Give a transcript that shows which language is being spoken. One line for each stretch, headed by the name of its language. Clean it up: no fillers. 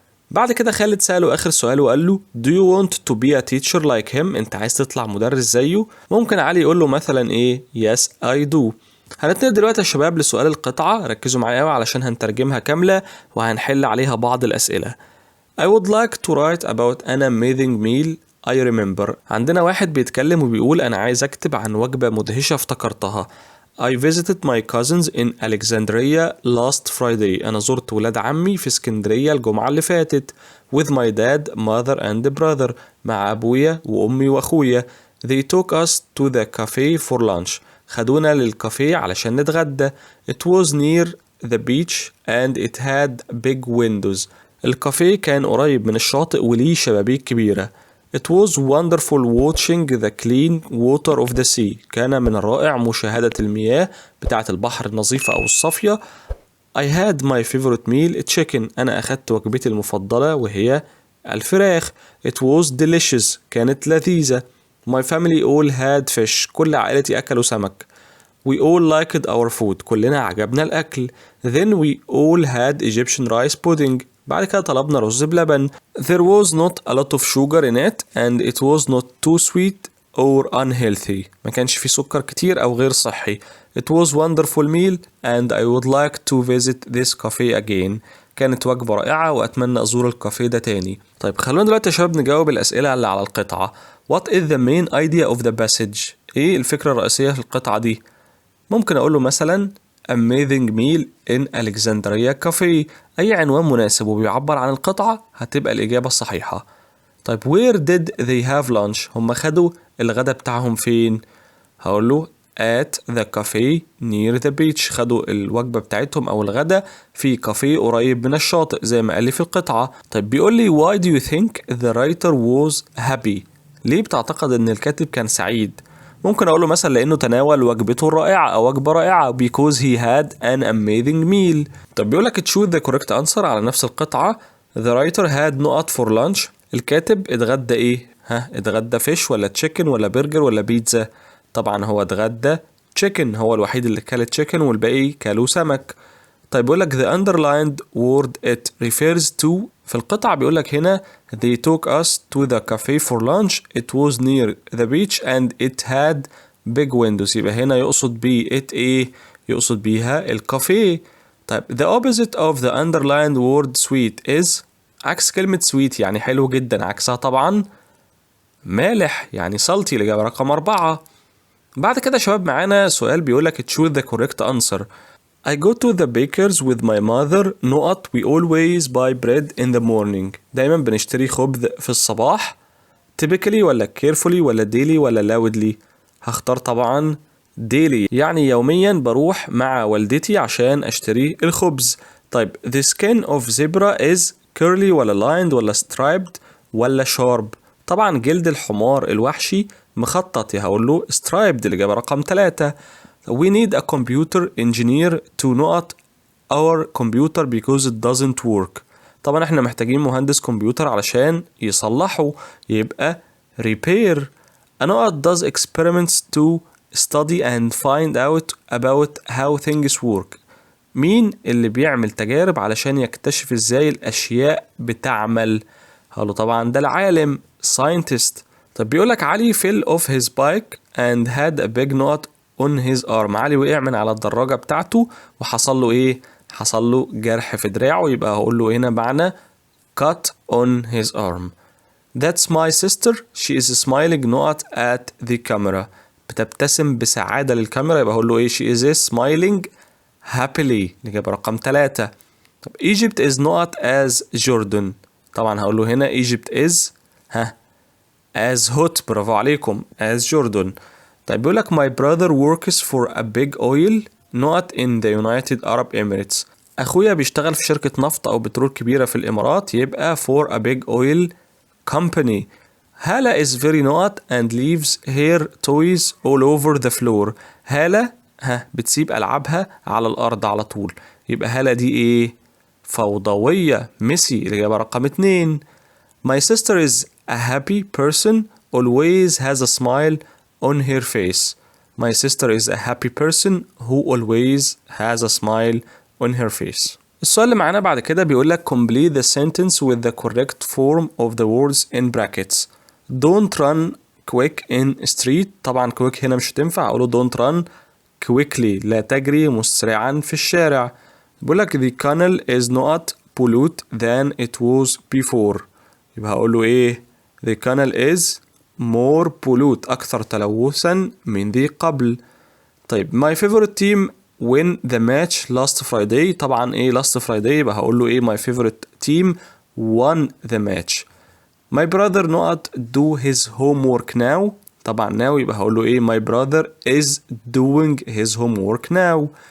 Arabic: بعد كده خالد سأله آخر سؤال وقال له
English: Do you want to be a teacher like him؟
Arabic: أنت عايز تطلع مدرس زيه؟ ممكن علي يقول له مثلا إيه؟
English: Yes I do.
Arabic: هنتنقل دلوقتي يا شباب لسؤال القطعة، ركزوا معايا قوي علشان هنترجمها كاملة وهنحل عليها بعض الأسئلة.
English: I would like to write about an amazing meal I remember.
Arabic: عندنا واحد بيتكلم وبيقول أنا عايز أكتب عن وجبة مدهشة افتكرتها.
English: I visited my cousins in Alexandria last Friday.
Arabic: أنا زرت ولاد عمي في اسكندرية الجمعة اللي فاتت.
English: With my dad, mother and brother.
Arabic: مع أبويا وأمي وأخويا.
English: They took us to the cafe for lunch.
Arabic: خدونا للكافيه علشان نتغدى.
English: It was near the beach and it had big windows.
Arabic: الكافيه كان قريب من الشاطئ وليه شبابيك كبيرة.
English: It was wonderful watching the clean water of the sea.
Arabic: كان من الرائع مشاهدة المياه بتاعة البحر النظيفة أو الصافية.
English: I had my favorite meal chicken.
Arabic: أنا أخدت وجبتي المفضلة وهي الفراخ.
English: It was delicious.
Arabic: كانت لذيذة.
English: My family all had fish.
Arabic: كل عائلتي أكلوا سمك.
English: We all liked our food.
Arabic: كلنا عجبنا الأكل.
English: Then we all had Egyptian rice pudding.
Arabic: بعد كده طلبنا رز بلبن.
English: There was not a lot of sugar in it and it was not too sweet or unhealthy.
Arabic: ما كانش فيه سكر كتير أو غير صحي.
English: It was wonderful meal and I would like to visit this cafe again.
Arabic: كانت وجبة رائعة وأتمنى أزور الكافيه ده تاني. طيب خلونا دلوقتي يا شباب نجاوب الأسئلة اللي على القطعة.
English: What is the main idea of the passage؟
Arabic: إيه الفكرة الرئيسية في القطعة دي؟ ممكن أقوله مثلا
English: Amazing meal in Alexandria cafe.
Arabic: أي عنوان مناسب وبيعبر عن القطعة هتبقى الإجابة الصحيحة. طيب
English: where did they have lunch؟
Arabic: هم خدوا الغدا بتاعهم فين؟ هقوله
English: at the cafe near the beach.
Arabic: خدوا الوجبة بتاعتهم أو الغداء في كافيه قريب من الشاطئ زي ما قال لي في القطعة. طيب بيقول لي
English: why do you think the writer was happy؟
Arabic: ليه بتعتقد إن الكاتب كان سعيد؟ ممكن أقوله مثلا لأنه تناول وجبته الرائعة أو وجبة رائعة
English: because he had an amazing meal.
Arabic: طب بيقول لك
English: choose the correct answer
Arabic: على نفس القطعة.
English: the writer had نقط for lunch.
Arabic: الكاتب اتغدى إيه؟ اتغدى فيش ولا تشيكن ولا برجر ولا بيتزا؟ طبعا هو اتغدى تشيكن، هو الوحيد اللي كل تشيكن والباقي كلوا سمك. طيب بيقول لك
English: the underlined word it refers to.
Arabic: في القطعة بيقول لك هنا
English: they took us to the cafe for lunch. It was near the beach and it had big windows.
Arabic: يبقى هنا يقصد بيه it ايه؟ يقصد بيها الكافيه.
English: طيب the opposite of the underlined word sweet is.
Arabic: عكس كلمة sweet يعني حلو جدا، عكسها طبعا مالح يعني salty. الإجابة رقم 4. بعد كده شباب معانا سؤال بيقولك
English: choose the correct answer. I go to the baker's with my mother. نقط we always buy bread in the morning.
Arabic: دايما بنشتري خبز في الصباح. typically ولا carefully ولا daily ولا loudly؟ هختار طبعا daily يعني يوميا بروح مع والدتي عشان اشتري الخبز. طيب
English: the skin of zebra is curly
Arabic: ولا lined ولا striped ولا sharp؟ طبعا جلد الحمار الوحشي مخطط، هقول له striped. الإجابة رقم 3.
English: We need a computer engineer to نقط our computer because it doesn't work.
Arabic: طبعا احنا محتاجين مهندس كمبيوتر علشان يصلحه، يبقى repair.
English: A نقط does experiments to study and find out about how things work.
Arabic: مين اللي بيعمل تجارب علشان يكتشف ازاي الاشياء بتعمل؟ هقوله طبعا ده العالم scientist.
English: طب بيقولك علي fell off his bike and had a big knot on his arm.
Arabic: علي وقع من على الدراجة بتاعته وحصل له ايه؟ حصل له جرح في دراعه. يبقى هقول له هنا معنى
English: cut on his arm. That's my sister. She is smiling نقط at the camera.
Arabic: بتبتسم بسعادة للكاميرا. يبقى هقول له ايه؟
English: she is smiling happily.
Arabic: الإجابة رقم 3.
English: طب Egypt is نقط as Jordan.
Arabic: طبعا هقول له هنا
English: Egypt is as hot.
Arabic: برافو عليكم
English: as Jordan.
Arabic: طيب بيقول لك
English: my brother works for a big oil نقط in the United Arab Emirates.
Arabic: أخويا بيشتغل في شركة نفط أو بترول كبيرة في الإمارات، يبقى
English: for a big oil company. هالة is very نقط and leaves her toys all over the floor.
Arabic: هالة بتسيب ألعابها على الأرض على طول. يبقى هالة دي إيه؟ فوضوية ميسي. الإجابة رقم 2.
English: My sister is a happy person always has a smile on her face. My sister is a happy person who always has a smile on her face.
Arabic: السؤال اللي معانا بعد كده بيقول لك
English: complete the sentence with the correct form of the words in brackets. Don't run quick in street.
Arabic: طبعا quick هنا مش هتنفع، أقوله
English: don't run quickly.
Arabic: لا تجري مسرعا في الشارع. بيقول لك
English: the canal is not pollute than it was before.
Arabic: يبقى هقوله ايه؟
English: the canal is more pollute
Arabic: أكثر تلوثا من ذي قبل.
English: طيب my favorite team win the match last Friday.
Arabic: طبعا ايه
English: last Friday؟
Arabic: يبقى هقول له ايه
English: my favorite team won the match. my brother not do his homework now. طبعا now
Arabic: يبقى هقول له ايه
English: my brother is doing his homework now.